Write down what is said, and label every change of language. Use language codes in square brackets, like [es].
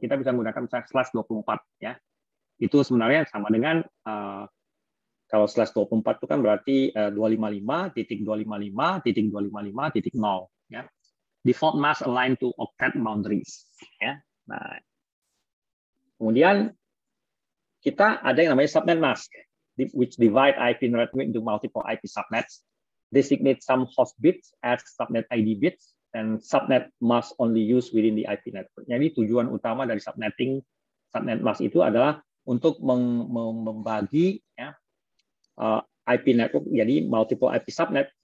[id] Kita bisa menggunakan slash 24 ya. Itu sebenarnya sama dengan kalau slash 24 itu kan berarti 255.255.255.0 ya. [en] Default mask aligned to octet boundaries ya. [id] Nah, kemudian kita ada yang namanya [en] subnet mask, which divide IP network into multiple IP subnets, designate some host bits as subnet ID bits, and subnet mask only used within the IP network. [id] Jadi tujuan utama dari subnetting, subnet mask itu adalah untuk membagi ya, IP network jadi [en] multiple IP subnet.